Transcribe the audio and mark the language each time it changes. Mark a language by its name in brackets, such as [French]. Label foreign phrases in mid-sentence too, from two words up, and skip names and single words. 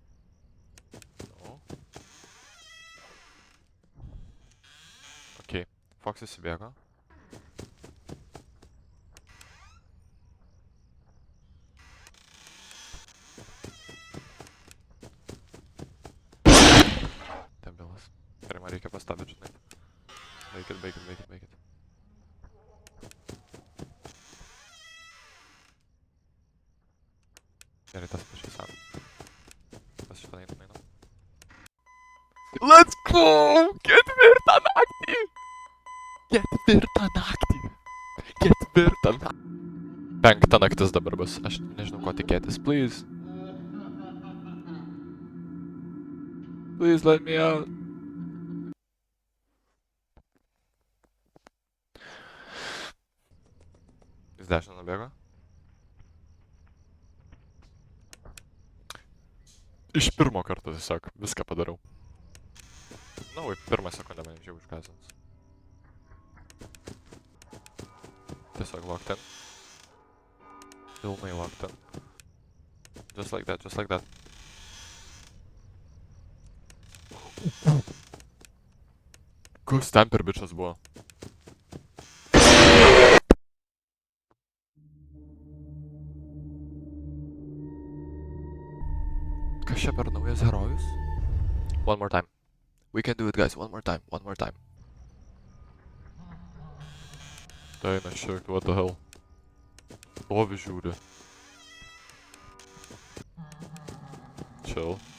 [Lithuanian] Okay. Fox įsibėgo. Debilas. Gerai, man reikia pastabyti, žinai. Baikit. Gerai, tas pačias sam. Tas šitą einu. [English] Let's go! [Lithuanian] Ketvirtą naktį! Penkta naktis dabar bus. Aš nežinau, ko tikėtis. [English] Please. Please let me out. [Lithuanian] Jis 10 nubėgo. Iš pirmo karto tiesiog viską padarau. Na, pirmą sekundę mane jau išgąsdins. Tiesiog [English] locked in. Pilnai locked in. Just like that. [Lithuanian] Koks ten per bičas buvo? Kas čia per naujas herojus? [English] One more time. We can do it, guys. One more time. [Lithuanian] Tai eina šiek, [English] what the hell. [Lithuanian] Stovi žiūri. Chill.